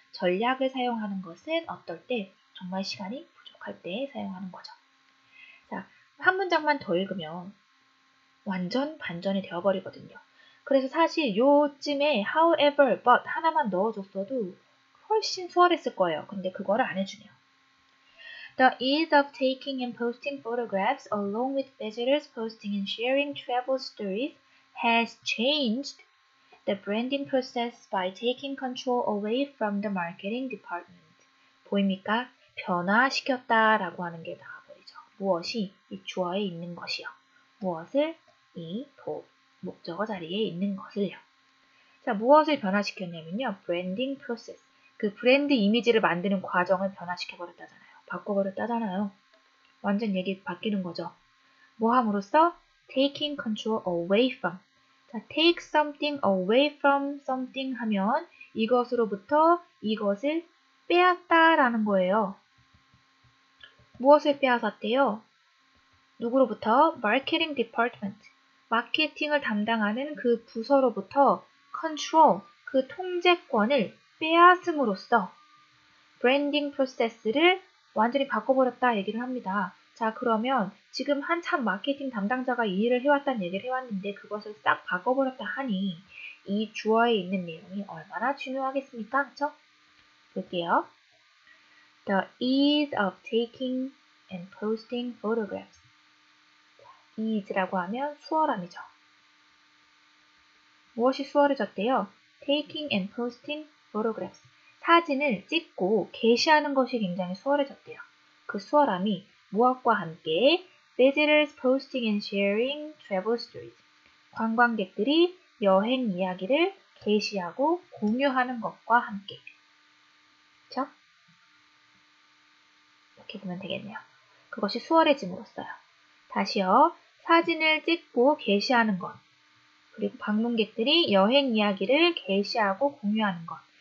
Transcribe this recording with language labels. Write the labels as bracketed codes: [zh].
[ko] 전략을 사용하는 것은 어떨 때 정말 시간이 부족할 때 사용하는 거죠. 자, 한 문장만 더 읽으면 완전 반전이 되어버리거든요. 그래서 사실 요쯤에 [en] however, but [ko] 하나만 넣어줬어도 훨씬 수월했을 거예요. 근데 그거를 안 해주네요. [en] The ease of taking and posting photographs along with visitors posting and sharing travel stories has changed the branding process by taking control away from the marketing department. [ko] 보입니까? 변화시켰다라고 하는 게 나와버리죠. 무엇이? 이 주어에 있는 것이요. 무엇을? 이 목적어 자리에 있는 것을요. 자, 무엇을 변화시켰냐면요. 브랜딩 프로세스. 그 브랜드 이미지를 만드는 과정을 변화시켜버렸다잖아요. 바꿔버렸다잖아요. 완전 얘기 바뀌는 거죠. 뭐 함으로써? [en] taking control away from. [ko] 자, [en] take something away from something [ko] 하면 이것으로부터 이것을 빼앗다라는 거예요. 무엇을 빼앗았대요? 누구로부터? 마케팅 디파트먼트. 마케팅을 담당하는 그 부서로부터 컨트롤, 그 통제권을 빼앗음으로써 브랜딩 프로세스를 완전히 바꿔버렸다 얘기를 합니다. 자, 그러면 지금 한참 마케팅 담당자가 이 일을 해왔다는 얘기를 해왔는데 그것을 싹 바꿔버렸다 하니 이 주어에 있는 내용이 얼마나 중요하겠습니까? 그쵸? 볼게요. [en] The ease of taking and posting photographs. [ko] ease라고 하면 수월함이죠. 무엇이 수월해졌대요? [en] Taking and posting photographs. [ko] 사진을 찍고 게시하는 것이 굉장히 수월해졌대요. 그 수월함이 무엇과 함께? [en] Visitors posting and sharing travel stories. [ko] 관광객들이 여행 이야기를 게시하고 공유하는 것과 함께. 그렇죠? 이렇게 보면 되겠네요. 그것이 수월해짐으로써요. 다시요. 사진을 찍고 게시하는 것. 그리고 방문객들이 여행 이야기를 게시하고 공유하는 것.